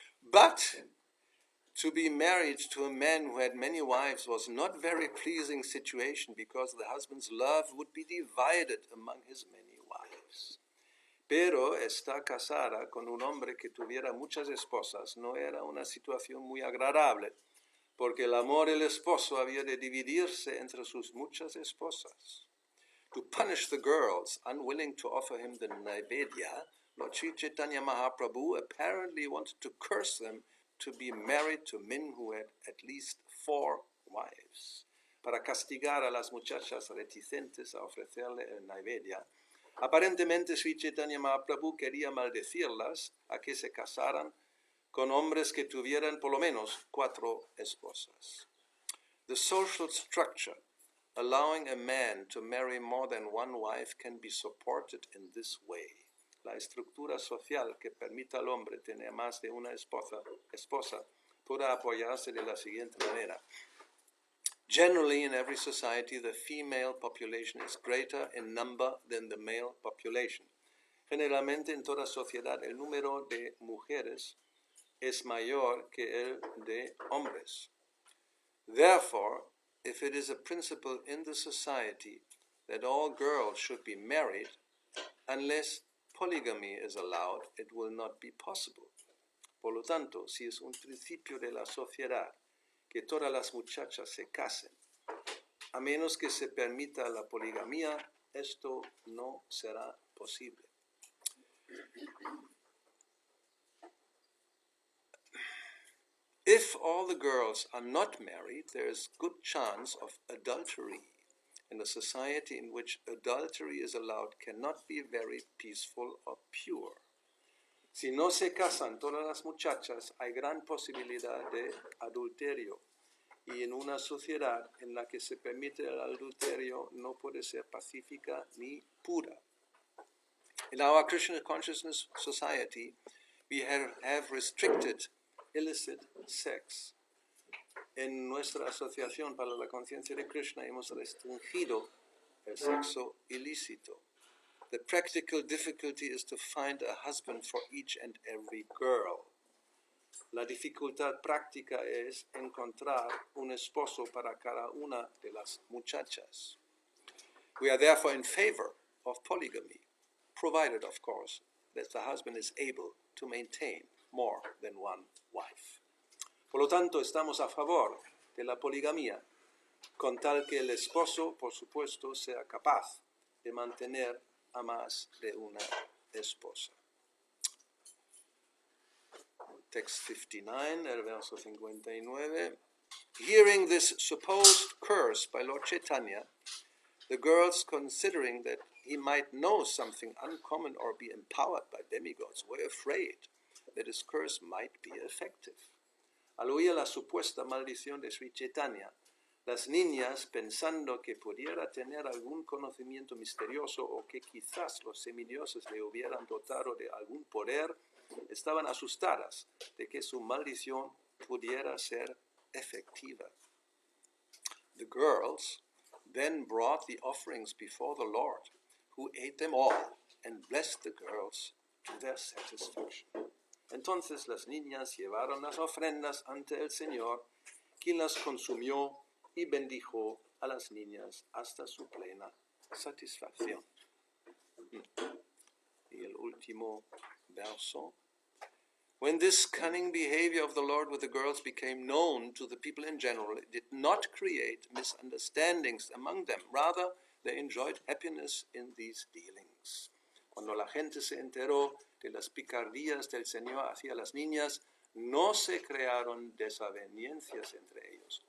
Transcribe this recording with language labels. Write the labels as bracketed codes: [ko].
[en] But to be married to a man who had many wives was not a very pleasing situation because the husband's love would be divided among his many wives. [es] Pero estar casada con un hombre que tuviera muchas esposas no era una situación muy agradable, porque el amor del esposo había de dividirse entre sus muchas esposas. [en] To punish the girls unwilling to offer him the Naivedya, Lord Śrī Caitanya Mahaprabhu apparently wanted to curse them to be married to men who had at least 4 wives. [es] Para castigar a las muchachas reticentes a ofrecerle el Naivedya, Aparentemente Śrī Caitanya Mahaprabhu quería maldecirlas a que se casaran con hombres que tuvieran por lo menos 4 esposas. [en] The social structure allowing a man to marry more than one wife can be supported in this way. [es] La estructura social que permita al hombre tener más de una esposa puede apoyarse de la siguiente manera. [en] Generally, in every society, the female population is greater in number than the male population. [es] Generalmente, en toda sociedad, el número de mujeres es mayor que el de hombres. [en] Therefore, if it is a principle in the society that all girls should be married, unless polygamy is allowed, it will not be possible. [es] Por lo tanto, si es un principio de la sociedad que todas las muchachas se casen, a menos que se permita la poligamia, esto no será posible. [en] If all the girls are not married, there is good chance of adultery. And a society in which adultery is allowed cannot be very peaceful or pure. [es] Si no se casan todas las muchachas, hay gran posibilidad de adulterio. Y en una sociedad en la que se permite el adulterio no puede ser pacífica ni pura. [en] In our Krishna consciousness society, we have restricted illicit sex. [es] En nuestra asociación para la conciencia de Krishna hemos restringido el sexo ilícito. [en] The practical difficulty is to find a husband for each and every girl. [es] La dificultad práctica es encontrar un esposo para cada una de las muchachas. [en] We are therefore in favor of polygamy, provided, of course, that the husband is able to maintain more than one wife. [es] Por lo tanto, estamos a favor de la poligamia, con tal que el esposo, por supuesto, sea capaz de mantener a más de una esposa. [en] Text 59, [es] el verso 59. [en] Hearing this supposed curse by Lord Chaitanya, the girls, considering that he might know something uncommon or be empowered by demigods, were afraid that his curse might be effective. [es] Al oír la supuesta maldición de Śrī Caitanya, las niñas, pensando que pudiera tener algún conocimiento misterioso o que quizás los semidioses le hubieran dotado de algún poder, estaban asustadas de que su maldición pudiera ser efectiva. [en] The girls then brought the offerings before the Lord, who ate them all and blessed the girls to their satisfaction. [es] Entonces las niñas llevaron las ofrendas ante el Señor, quien las consumió y bendijo a las niñas hasta su plena satisfacción. Y el último verso. [en] When this cunning behavior of the Lord with the girls became known to the people in general, it did not create misunderstandings among them. Rather, they enjoyed happiness in these dealings. [es] Cuando la gente se enteró de las picardías del Señor hacia las niñas, no se crearon desavenencias entre ellos.